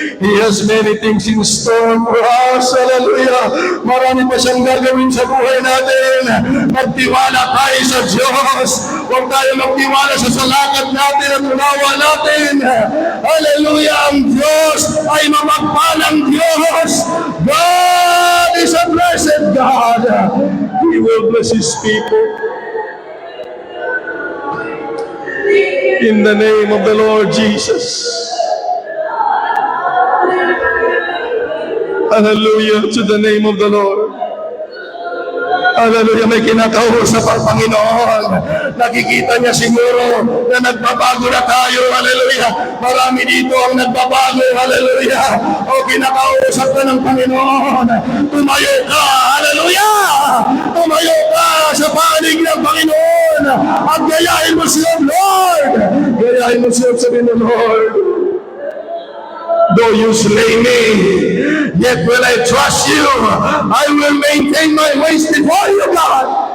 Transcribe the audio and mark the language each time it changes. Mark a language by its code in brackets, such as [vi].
[en] He has many things in store for us. Hallelujah. [tl] Marami pa siyang gagawin sa buhay natin. Magtiwala tayo sa Diyos. Huwag tayo magtiwala sa salakat natin at unawa natin. Hallelujah. Ang Diyos ay mapagpalang Diyos. [en] God is a blessed God. He will bless His people. In the name of the Lord Jesus. Hallelujah to the name of the Lord. Hallelujah, [tl] may kinakausap ang Panginoon. Nakikita niya siguro na nagbabago na tayo. Hallelujah. Marami dito ang nagbabago. Hallelujah. O kinakausap ka ng Panginoon. Tumayo ka. Hallelujah. Tumayo ka sa panig ng Panginoon. At gayahin mo siya, Lord. Gayahin mo siya, sabihin ng Lord. [en] Though you slay me, yet will I trust you. I will maintain my ways before you, God.